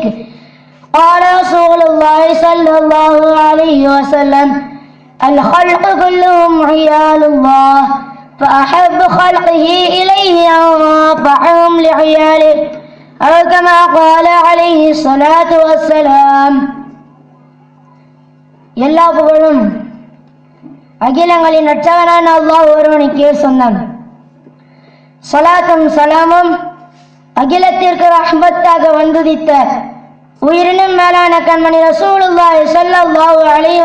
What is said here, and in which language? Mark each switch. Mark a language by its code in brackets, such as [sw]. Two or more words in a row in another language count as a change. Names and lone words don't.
[ar] قال رسول الله صلى الله عليه وسلم: الخلق كلهم عيال الله فأحب خلقه إليه أنفعهم لعياله أو كما قال عليه الصلاة والسلام. [ta] எல்லா புகழும் அகிலங்களின் ரட்சகனான அல்லாஹ் ஒருவனுக்கே சொந்தம். ஸலாத்தும் சலாமும் அகிலத்திற்கு ரஹ்மத்தாக வந்துதித்த உயிரினும் மேலான கண்மணி [ar] رسول الله صلى الله عليه